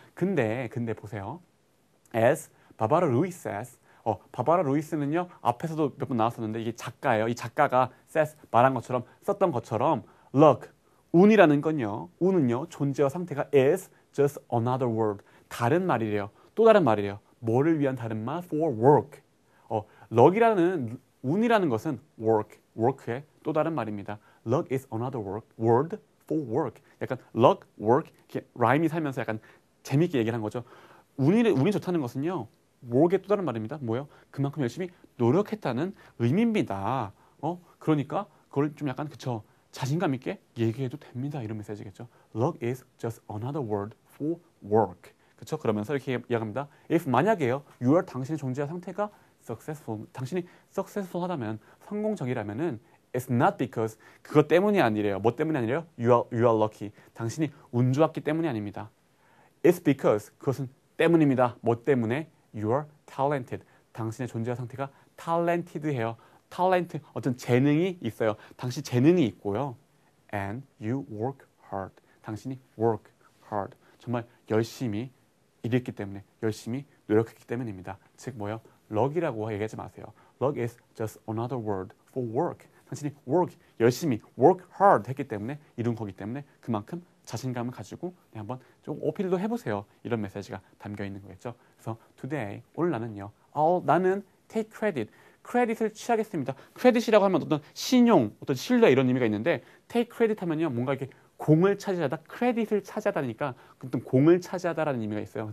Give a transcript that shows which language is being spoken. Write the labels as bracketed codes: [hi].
[ko] 근데 보세요. [en] As [ko] 바바라 루이스 [en] says, [ko] 바바라 루이스는요, 앞에서도 몇 번 나왔었는데, 이게 작가예요. 이 작가가 says, 말한 것처럼, 썼던 것처럼, luck, 운이라는 건요, 운은요, 존재와 상태가 [en] is just another word. [ko] 다른 말이래요. 또 다른 말이래요. 뭐를 위한 다른 말? [en] For work. [ko] luck이라는 운이라는 것은 work의 또 다른 말입니다. [en] luck is another word for work. [ko] 약간 luck, work, 이렇게 라임이 살면서 약간 재밌게 얘기를 한 거죠. 운이 좋다는 것은요, work의 또 다른 말입니다. 뭐예요? 그만큼 열심히 노력했다는 의미입니다. 그러니까 그걸 좀 약간 자신감 있게 얘기해도 됩니다. 이런 메시지겠죠. [en] luck is just another word for work. [ko] 그렇죠? 그러면서 이렇게 이야기합니다. if 만약에요, [en] you are [ko] 당신의 존재와 상태가 successful. 당신이 successful하다면 성공적이라면은 [en] it's not because [ko] 그것 때문이 아니래요. 뭐 때문이 아니래요? [en] You are lucky. [ko] 당신이 운 좋았기 때문이 아닙니다. [en] It's because [ko] 그것은 때문입니다. 뭐 때문에? [en] You are talented. [ko] 당신의 존재와 상태가 talented해요. talent 어떤 재능이 있어요. 당신 재능이 있고요. [en] And you work hard. [ko] 당신이 [en] work hard. [ko] 정말 열심히 일했기 때문에 열심히 노력했기 때문입니다. 즉 뭐요? luck이라고 얘기하지 마세요. [en] luck is just another word for work. [ko] 당신이 work, 열심히 [en] work hard [ko] 했기 때문에 이룬 거기 때문에 그만큼 자신감을 가지고 한번 좀 어필도 해보세요. 이런 메시지가 담겨 있는 거겠죠. 그래서 today, 오늘 나는 [en] take credit, [ko] 크레딧을 취하겠습니다. 크레딧이라고 하면 어떤 신용, 어떤 신뢰 이런 의미가 있는데 take credit 하면요 뭔가 이렇게 공을 차지하다, 크레딧을 차지하다니까 어떤 공을 차지하다라는 의미가 있어요.